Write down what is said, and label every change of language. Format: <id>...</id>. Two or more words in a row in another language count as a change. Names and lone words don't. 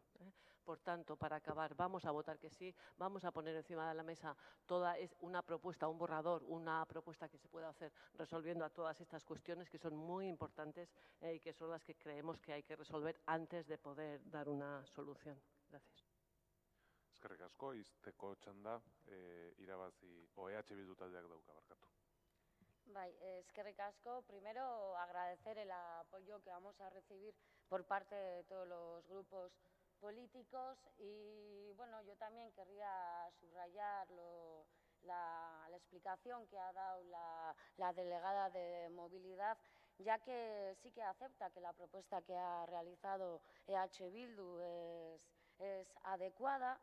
<es>Por tanto, para acabar, vamos a votar que sí, vamos a poner encima de la mesa toda una propuesta, un borrador, una propuesta que se pueda hacer resolviendo a todas estas cuestiones que son muy importantes y que son las que creemos que hay que resolver antes de poder dar una solución. Gracias.</es> <eu>Eskerrik asko, izteko txanda, irabazi, EH Bildu taldeak dauka, barkatu. Bai, eskerrik asko.</eu> <es>Primero, agradecer el apoyo que vamos a recibir por parte de todos los grupos políticos y, bueno, yo también querría subrayar la explicación que ha dado la delegada de movilidad, ya que sí que acepta que la propuesta que ha realizado EH Bildu es adecuada.</es>